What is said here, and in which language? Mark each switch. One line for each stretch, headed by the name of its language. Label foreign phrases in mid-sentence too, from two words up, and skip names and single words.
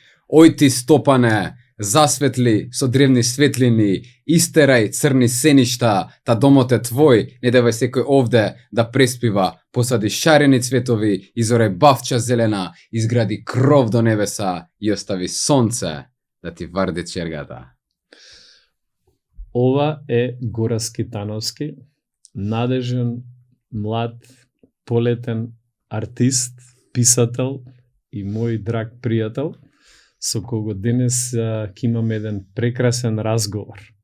Macedonian: Ој ти Стопане, засветли со древни светлини, истерај црни сеништа, та домот е твој, не давај секој овде да преспива, посади шарени цветови, изорај бавча зелена, изгради кров до небеса и остави сонце да ти варди чергата. Ова е Гора Скитановски, надежен, млад, полетен артист, писател и мој драг пријател, со кого денес ќе имаме еден прекрасен разговор.